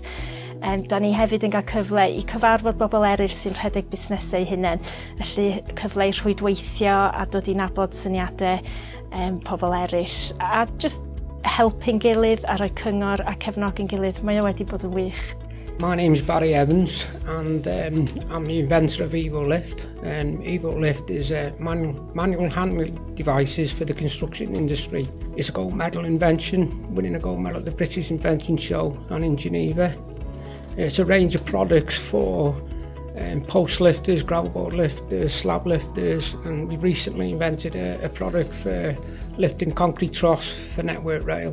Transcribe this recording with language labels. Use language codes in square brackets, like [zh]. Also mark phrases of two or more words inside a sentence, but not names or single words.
[cy] Da ni hefyd yn cael cyfle i cyfarfod bobl eraill sy'n rhedeg busnesau hunain, felly cyfle i rhwydweithio a dod i nabod syniadau pobl eraill a just helpu'n gilydd a rhoi cyngor a cefnogi'n gilydd. Mae o wedi bod yn wych. [en] My name's Barry Evans and I'm the inventor of EvoLift. EvoLift is manual handling devices for the construction industry. It's a gold medal invention, winning a gold medal at the British Invention Show and in Geneva. It's a range of products for post lifters, gravel board lifters, slab lifters, and we've recently invented a product for lifting concrete troughs for network rail.